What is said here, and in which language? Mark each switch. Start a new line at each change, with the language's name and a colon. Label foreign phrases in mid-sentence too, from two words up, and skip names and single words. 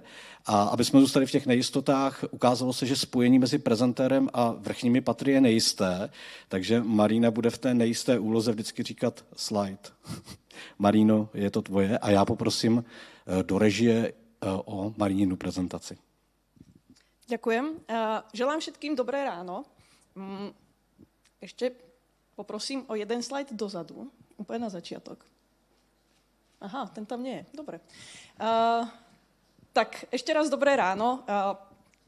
Czech: A aby jsme zůstali v těch nejistotách, ukázalo se, že spojení mezi prezentérem a vrchními patry je nejisté, takže Marina bude v té nejisté úloze vždycky říkat slide. Marino, je to tvoje a já poprosím do režie o Maríninu prezentaci.
Slovak: Ďakujem. Želám všetkým dobré ráno. Ešte poprosím o jeden slajd dozadu, úplne na začiatok. Aha, ten tam nie je. Dobre. Tak ešte raz dobré ráno.